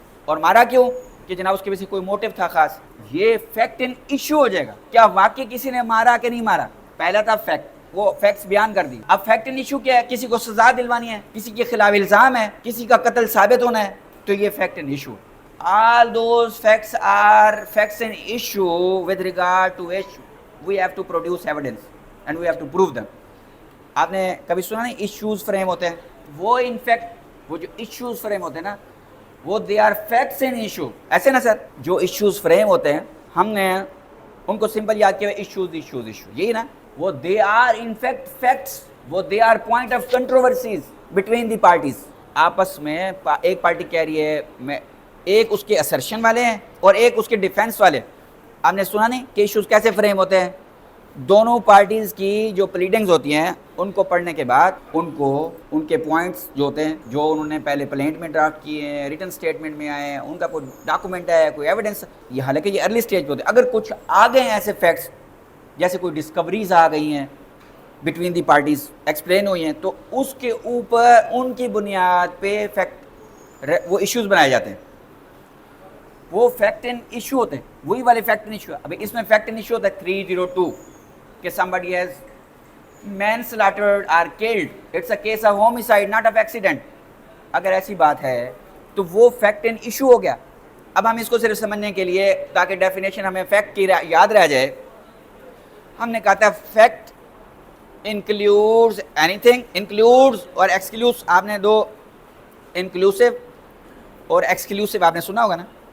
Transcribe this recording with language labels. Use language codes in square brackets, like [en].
[ur] اور مارا کیوں, کہ جناب اس کے وجہ سے کوئی موٹیو تھا خاص. یہ فیکٹ ان ایشو ہو جائے گا. کیا واقعی کسی نے مارا کہ نہیں مارا, پہلا تھا فیکٹ, وہ فیکٹس بیان کر دی. اب فیکٹ ان ایشو کیا ہے, کسی کو سزا دلوانی ہے, کسی کے خلاف الزام ہے, کسی کا قتل ثابت ہونا ہے, تو یہ fact in issue. [en] All those facts are facts and issue with regard to which we have to produce evidence and we have to prove them. [ur] آپ نے کبھی سنا نہیں ایشوز فریم ہوتے ہیں, وہ ان فیکٹ وہ جو ایشوز فریم ہوتے ہیں نا, [en] وہ they are facts and issue. [ur] ایسے نا سر, جو ایشوز فریم ہوتے ہیں ہم نے ان کو سمپل یاد کیا, ایشوز ایشوز ایشو, یہی نا. [en] وہ they are in fact facts, وہ they are point of controversies between the parties. [ur] آپس میں ایک پارٹی کہہ رہی ہے, میں ایک اس کے اسرشن والے ہیں اور ایک اس کے ڈیفینس والے. آپ نے سنا نہیں کہ ایشوز کیسے فریم ہوتے ہیں. دونوں پارٹیز کی جو پلیڈنگز ہوتی ہیں ان کو پڑھنے کے بعد ان کو ان کے پوائنٹس جو ہوتے ہیں, جو انہوں نے پہلے پلینٹ میں ڈرافٹ کیے ہیں, ریٹن سٹیٹمنٹ میں آئے ہیں, ان کا کوئی ڈاکومنٹ ہے, کوئی ایویڈنس. یہ حالانکہ یہ ارلی سٹیج پہ ہوتے ہیں. اگر کچھ آ گئے ہیں ایسے فیکٹس, جیسے کوئی ڈسکوریز آ گئی ہیں بٹوین دی پارٹیز, ایکسپلین ہوئی ہیں, تو اس کے اوپر ان کی بنیاد پہ فیکٹ وہ ایشوز بنائے جاتے ہیں. وہ فیکٹ اینڈ ایشو ہوتے ہیں, وہی والے فیکٹ اینڈ ایشو. ابھی اس میں فیکٹ اینڈ ایشو ہوتا ہے 302 کہ [en] somebody has manslaughtered or killed, it's a case of homicide not of accident. [ur] اگر ایسی بات ہے تو وہ فیکٹ اینڈ ایشو ہو گیا. اب ہم اس کو صرف سمجھنے کے لیے, تاکہ ڈیفینیشن ہمیں فیکٹ کی یاد رہ جائے, ہم نے کہا تھا [en] Fact انکلیوڈز any thing, انکلیوڈز اور ایکسکلوز. [ur] آپ نے دو انکلوسیو اور ایکسکلوسیو آپ نے سنا ہوگا نا.